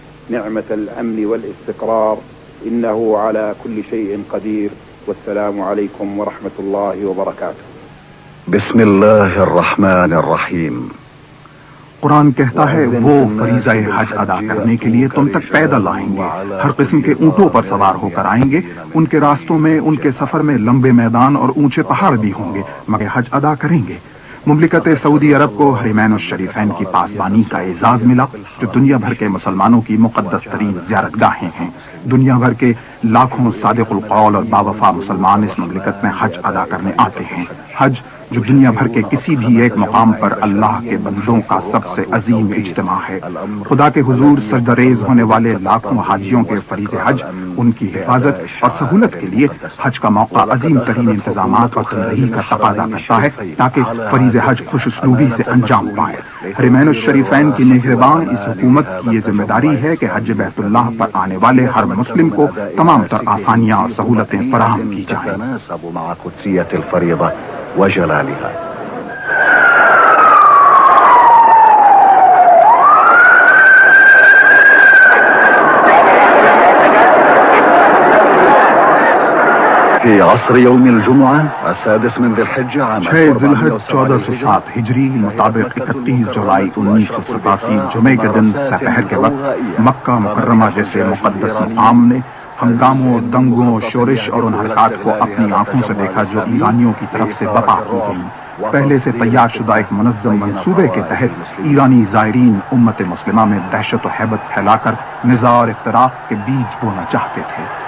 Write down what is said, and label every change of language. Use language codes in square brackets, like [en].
[ar] نعمة الأمن والاستقرار إنه على كل شيء قدير والسلام عليكم ورحمة الله وبركاته۔ بسم الله الرحمن الرحيم۔ [ur] قرآن کہتا ہے وہ فریضہ حج ادا کرنے کے لیے تم تک پیدل آئیں گے، ہر قسم کے اونٹوں پر سوار ہو کر آئیں گے، ان کے راستوں میں ان کے سفر میں لمبے میدان اور اونچے پہاڑ بھی ہوں گے مگر حج ادا کریں گے۔ مملکت سعودی عرب کو حرمین الشریفین کی پاسبانی کا اعزاز ملا جو دنیا بھر کے مسلمانوں کی مقدس ترین زیارت گاہیں ہیں۔ دنیا بھر کے لاکھوں صادق القول اور باوفا مسلمان اس مملکت میں حج ادا کرنے آتے ہیں۔ حج جو دنیا بھر کے کسی بھی ایک مقام پر اللہ کے بندوں کا سب سے عظیم اجتماع ہے۔ خدا کے حضور سجدہ ریز ہونے والے لاکھوں حاجیوں کے فریض حج ان کی حفاظت اور سہولت کے لیے حج کا موقع عظیم ترین انتظامات اور تنظیم کا تقاضا کرتا ہے تاکہ فریض حج خوش اسلوبی سے انجام پائے۔ حرمین الشریفین کی نگہبان اس حکومت کی یہ ذمہ داری ہے کہ حج بیت اللہ پر آنے والے ہر مسلم کو تمام تر آسانیاں اور سہولتیں فراہم کی جائیں۔ [ar] وجلالها۔ في عصر يوم الجمعة السادس من ذي الحجة عام [ur] 6 ذی الحج 1407 ہجری مطابق 31 جولائی 1987 جمعے کے دن سپہر کے وقت مکہ مکرمہ جیسے مقدس مقام نے ہنگاموں، دنگوں، شورش اور ان حرکات کو اپنی آنکھوں سے دیکھا جو ایرانیوں کی طرف سے بپا کی گئی۔ پہلے سے تیار شدہ ایک منظم منصوبے کے تحت ایرانی زائرین امت مسلمہ میں دہشت و ہیبت پھیلا کر نزاع اور اختلاف کے بیج بونا چاہتے تھے۔